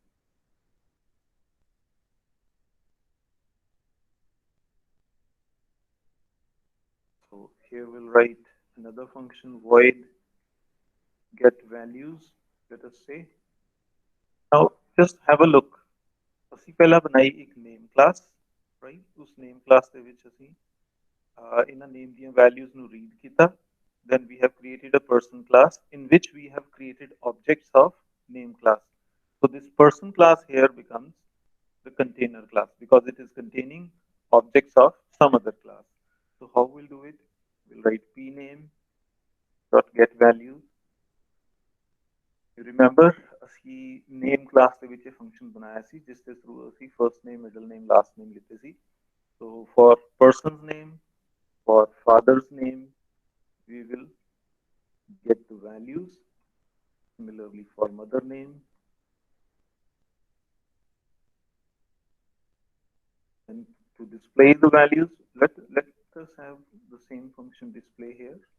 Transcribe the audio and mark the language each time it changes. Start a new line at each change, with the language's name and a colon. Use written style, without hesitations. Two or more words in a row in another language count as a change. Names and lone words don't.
English: So here we'll write another function void get values, let us say. Now just have a look.
Punjabi: ਅਸੀਂ ਪਹਿਲਾਂ ਬਣਾਈ ਇੱਕ
English: name class,
Punjabi: right? ਉਸ
English: name class
Punjabi: ਦੇ ਵਿੱਚ ਅਸੀਂ ਇਹਨਾਂ name ਦੀਆਂ values ਨੂੰ read ਕੀਤਾ.
English: Then we have created a person class in which we have created objects of name class. So this person class here becomes the container class because it is containing objects of some other class. So how we'll do it? We'll write pname dot get values. You remember
Punjabi: ਅਸੀਂ
English: name class
Punjabi: ਦੇ ਵਿੱਚ function ਬਣਾਇਆ ਸੀ ਜਿਸ ਦੇ through ਅਸੀਂ
English: first name, middle name, last name
Punjabi: ਲਿੱਤੇ ਸੀ.
English: So for person's name, for father's name, we will get the values. Similarly for mother name, and to display the values, let us have the same function display here.